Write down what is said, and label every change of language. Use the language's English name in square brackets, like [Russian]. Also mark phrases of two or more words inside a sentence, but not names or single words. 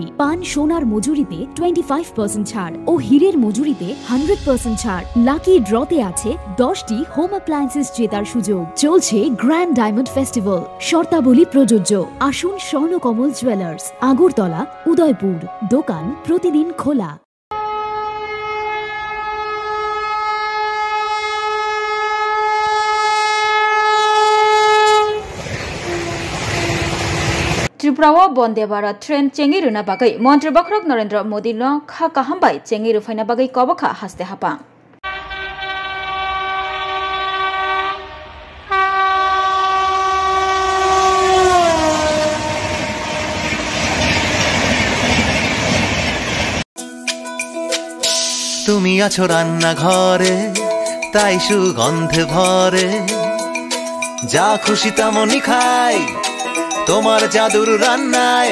[Bangla] পান সোনার মজুরিতে 25% ছাড় ও হীরের মজুরিতে 100% ছাড়। লাকি ড্রতে আছে 10টি [English] home appliances [Bangla] জেতার সুযোগ। চলছে গ্র্যান্ড ডায়মন্ড ফেস্টিভ্যাল, শর্তাবলী প্রযোজ্য। আসুন স্বর্ণকমল জুয়েলার্স, আগরতলা, উদয়পুর। দোকান প্রতিদিন খোলা। [Kok Borok] त्रिपुरा वंदे भारत ट्रेन चेंगिरुना बागै मन्त्री बखरक नरेंद्र मोदी नो खा काहामबाय चेंगिरु फाइना बागै कबखा हास्ते हापा [Bangla] তুমি আছো রান্না ঘরে, তাই সুগন্ধে ভরে, যা খুশি তেমনই খাই তোমার জাদুর রান্নায়।